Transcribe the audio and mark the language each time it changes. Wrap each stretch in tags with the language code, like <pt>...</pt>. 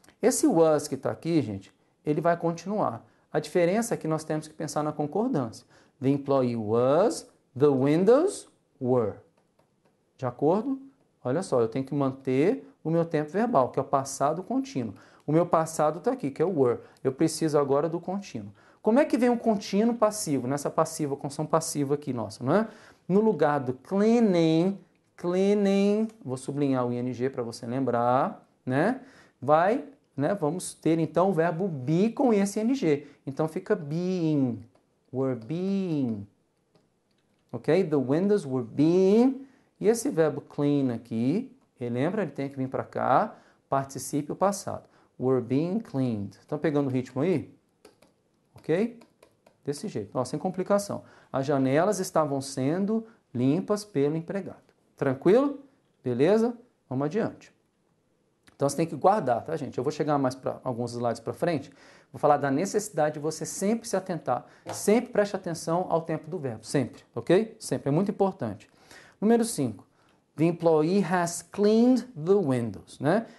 <pt>Esse was que está aqui, gente, ele vai continuar. A diferença é que nós temos que pensar na concordância.</pt> <en>The employee was, the windows were.</en> <pt>De acordo? Olha só, eu tenho que manter o meu tempo verbal, que é o passado contínuo. O meu passado está aqui, que é o were. Eu preciso agora do contínuo. Como é que vem o contínuo passivo? Nessa passiva, construção passiva aqui, nossa, não é? No lugar do cleaning, vou sublinhar o ing para você lembrar, né? Vamos ter então o verbo be com esse ing. Então fica being, were being. Ok?</pt> <en>The windows were being.</en> <pt>E esse verbo clean aqui, lembra? Ele tem que vir para cá, participe o passado.</pt> <en>Were being cleaned.</en> <pt>Estão pegando o ritmo aí? Ok? Desse jeito, sem complicação. As janelas estavam sendo limpas pelo empregado. Tranquilo? Beleza? Vamos adiante. Então você tem que guardar, tá, gente? Eu vou chegar mais para alguns slides para frente. Vou falar da necessidade de você sempre se atentar, sempre preste atenção ao tempo do verbo, sempre, ok? Sempre, é muito importante. Número 5.</pt> <en>The employee has cleaned the windows, né?</en>